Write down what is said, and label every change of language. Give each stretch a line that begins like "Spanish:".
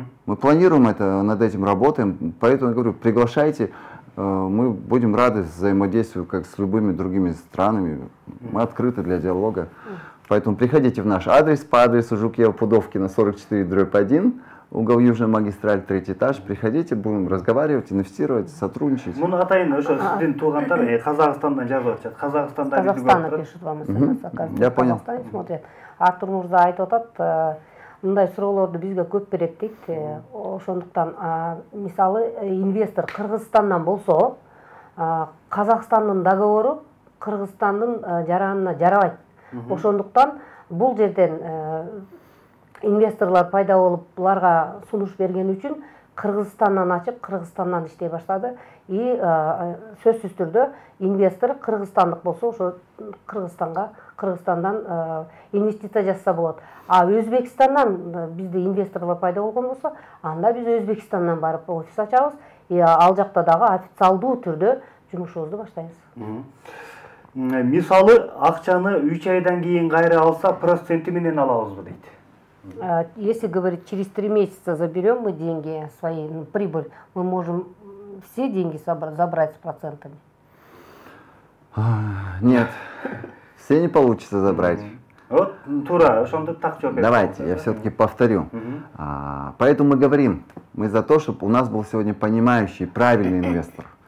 Russian: Мы планируем это, над этим работаем, поэтому я говорю, приглашайте, мы будем рады взаимодействию как с любыми другими странами, мы открыты для диалога. Поэтому приходите в наш адрес по адресу Жукева-Пудовкина 44/1, угол Южная магистраль, 3-й этаж. Приходите, будем разговаривать, инвестировать, сотрудничать.
Kyrgyz: Муну атайын ошо сиздин туугандар Казахстандан жазып атышат. Казахстанда
Russian: Казахстана пишут вам смс, Я понял. Казахстан смотрят.
Kyrgyz: Артур Мурза айтып атат, мындай суроолорду бизге көп берет дейт. Ошондуктан мисалы инвестор Кыргызстандан болсо, Казакстандын договору Кыргызстандын жаранына жарабайт. Ошондуктан бул жерден инвесторлар пайда болуп, буларга сунуш берген үчүн Кыргызстандан ачып, Кыргызстандан иштей баштады. И сөзсүз түрдө инвестор кыргызстандык болсо, ошо Кыргызстандан инвестиция жасаса болот. А Өзбекстандан бизде инвесторлор пайда болгон болсо, анда биз Өзбекстандан барып офис ачабыз. И ал жакта дагы официалдуу түрдө жумушубузду баштайбыз. Мисалы акчаны 3 айдан кийин кайра алса проценти менен алабызбы дейт.
Russian: Если говорить, через 3 месяца заберем мы деньги свои, прибыль, мы можем все деньги забрать с процентами? Нет, все не получится забрать.
Kyrgyz: Вот, тура, ошондо так жооп берет.
Russian: Давайте, я все-таки повторю. Поэтому мы говорим, мы за то, чтобы у нас был сегодня понимающий, правильный инвестор.